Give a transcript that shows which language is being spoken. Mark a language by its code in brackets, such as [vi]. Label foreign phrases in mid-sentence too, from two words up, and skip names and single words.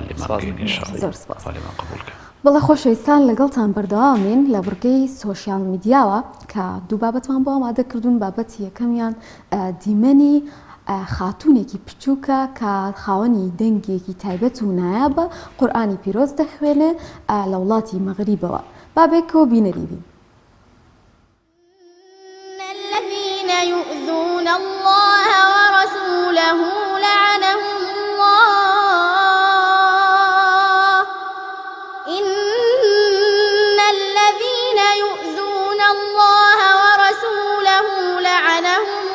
[ckb] زۆر سپاس بەڵێ خۆشەویستان لەگەڵتان بەردەوامین لە بڕگەی سۆشیال میدیاوە کە دوو بابەتمان بۆ ئامادە کردوون. بابەتی یەکەمیان دیمەنی خاتونێکی بچووکە کە خاوەنی دەنگێکی تایبەت و نایابە قورئانی پیرۆز دەخوێنێ لە وڵاتی مەغریبەوە. بابێکەوە بینەریبین. [ar] الذين يؤذون الله ورسوله لعنهم الله إن الذين يؤذون الله ورسوله لعنهم